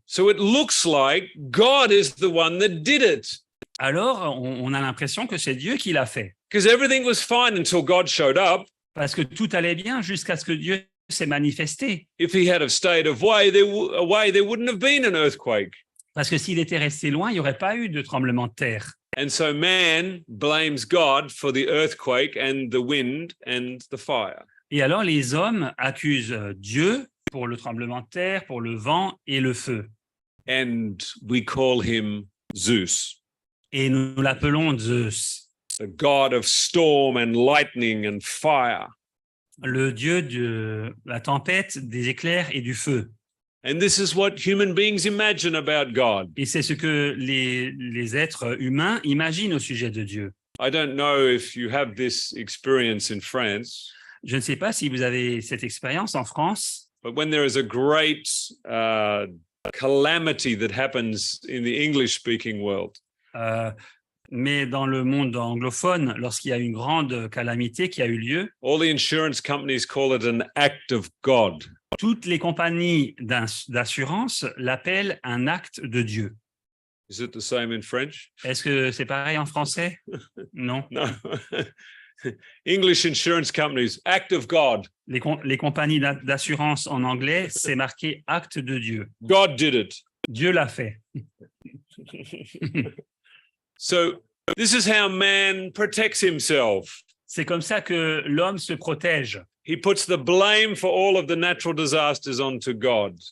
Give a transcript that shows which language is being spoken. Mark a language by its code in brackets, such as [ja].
[en] So it looks like God is the one that did it. [fr] Alors, on a l'impression que c'est Dieu qui l'a fait. [en] Because everything was fine until God showed up. [fr] Parce que tout allait bien jusqu'à ce que Dieu s'est manifesté. [en] If he had stayed away, there wouldn't have been an earthquake. [fr] Parce que s'il était resté loin, il n'y aurait pas eu de tremblement de terre. [en] And so man blames God for the earthquake and the wind and the fire. [fr] Et alors les hommes accusent Dieu pour le tremblement de terre, pour le vent et le feu. [en] And we call him Zeus. [fr] Et nous l'appelons Zeus. [en] The god of storm and lightning and fire. [fr] Le dieu de la tempête, des éclairs et du feu. [en] And this is what human beings imagine about God. [fr] Et c'est ce que les êtres humains imaginent au sujet de Dieu. [en] I don't know if you have this experience in France. [fr] Je ne sais pas si vous avez cette expérience en France. [en] But when there is a great calamity that happens in the English-speaking world. [fr] Mais dans le monde anglophone, lorsqu'il y a une grande calamité qui a eu lieu, [en] all the insurance companies call it an act of God. [fr] Toutes les compagnies d'assurance l'appellent un acte de Dieu. [en] Is it the same in French? [fr] Est-ce que c'est pareil en français? Non. [en] No. English insurance companies, act of God. [fr] Les compagnies d'assurance en anglais, c'est marqué acte de Dieu. [en] God did it. [fr] Dieu l'a fait. [en] So this is how man protects himself. [fr] C'est comme ça que l'homme se protège. [en] He puts the blame for all of the natural disasters onto God.